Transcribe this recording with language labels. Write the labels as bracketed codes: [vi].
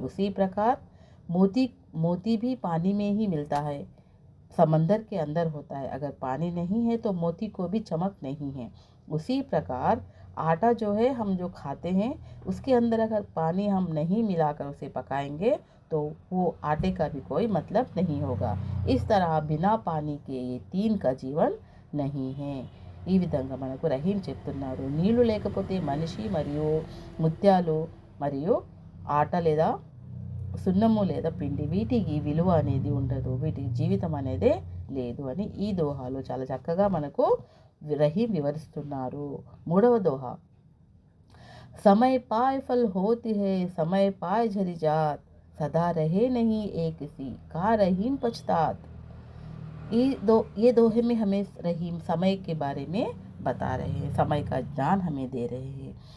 [hi] उसी प्रकार मोती भी पानी में ही मिलता है, समंदर के अंदर होता है। अगर पानी नहीं है तो मोती को भी चमक नहीं है। उसी प्रकार आटा जो है हम जो खाते हैं उसके अंदर अगर पानी हम नहीं मिलाकर उसे पकाएंगे तो वो आटे का भी कोई मतलब नहीं होगा। इस तरह बिना पानी के ये 3 का जीवन नहीं है। [te] ఈ విధంగా మనకు రహీం చెప్తున్నారు. నీళ్లు లేకపోతే మనిషి మరియు ముత్యాలు మరియు ఆట లేదా సున్నము లేదా పిండి వీటికి విలువ అనేది ఉండదు, వీటికి జీవితం అనేదే లేదు అని ఈ దోహాలో చాలా చక్కగా మనకు రహీం వివరిస్తున్నారు. మూడవ దోహా, [hi] समय पाए फल होती है, समय पाए झरी जात, सदा रहे नहीं एक सी का रहीम पछतात। ये दोहे में हमें रहीम समय के बारे में बता रहे हैं, समय का ज्ञान हमें दे रहे हैं।